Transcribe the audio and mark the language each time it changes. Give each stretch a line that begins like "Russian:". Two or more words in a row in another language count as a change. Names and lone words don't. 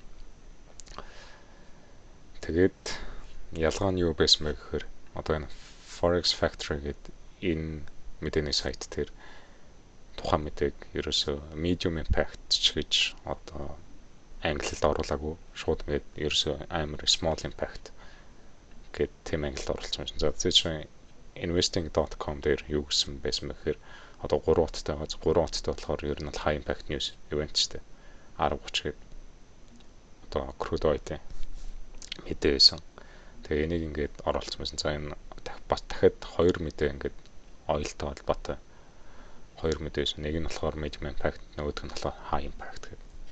Mongolian: Тэгээд ялгаа нь юу байсан бэ гэхээр одоо энэ Forex Factory гэдэг энэ мэдээний сайт дээр тухайн мэдээг ерөөсөө
English: medium impact
Mongolian: ч гэж одоо англид оруулаагүй шууд ингээд ерөөсөө амар
English: small impact
Mongolian: гэд тийм англид оруулсан байна. За зөвхөн investing.com дээр юу гэсэн байсан бэ гэхээр одоо 3 уттай байгаа. 3 уттай болохоор ер нь бол
English: high impact news event
Mongolian: ч гэдэг 10:30 гээд одоо
English: crude oil
Mongolian: мэдээ байсан. Тэгээ энийг ингээд оруулсан байсан. За энэ бас дахиад 2 мэдээ ингээд oilтой холбоотой 2 мэдээ байсан. Нэг нь болохоор
English: medium impact,
Mongolian: нөгөөх нь болохоор
English: high impact
Mongolian: гэдэг.